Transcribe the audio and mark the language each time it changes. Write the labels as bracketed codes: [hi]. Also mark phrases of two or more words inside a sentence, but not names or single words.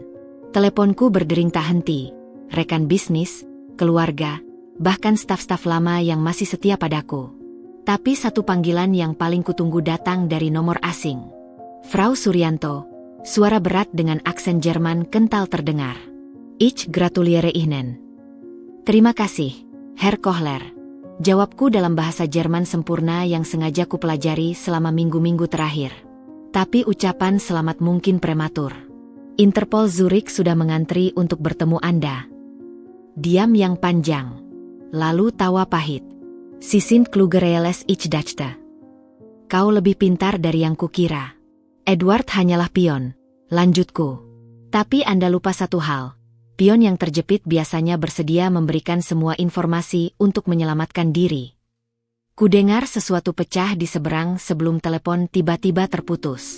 [id] Teleponku berdering tak henti. Rekan bisnis, keluarga, bahkan staf-staf lama yang masih setia padaku. Tapi satu panggilan yang paling kutunggu datang dari nomor asing. "Frau Suryanto," suara berat dengan aksen Jerman kental terdengar. [de] "Ich gratuliere Ihnen." [id] "Terima kasih, Herr Kohler," jawabku dalam bahasa Jerman sempurna yang sengaja kupelajari selama minggu-minggu terakhir. Tapi ucapan selamat mungkin prematur. "Interpol Zurich sudah mengantri untuk bertemu Anda." Diam yang panjang. Lalu tawa pahit. [de] "Sie sind kluger als ich dachte." [id] "Kau lebih pintar dari yang kukira. Edward hanyalah pion," lanjutku. "Tapi Anda lupa satu hal. Pion yang terjepit biasanya bersedia memberikan semua informasi untuk menyelamatkan diri." Kudengar sesuatu pecah di seberang sebelum telepon tiba-tiba terputus.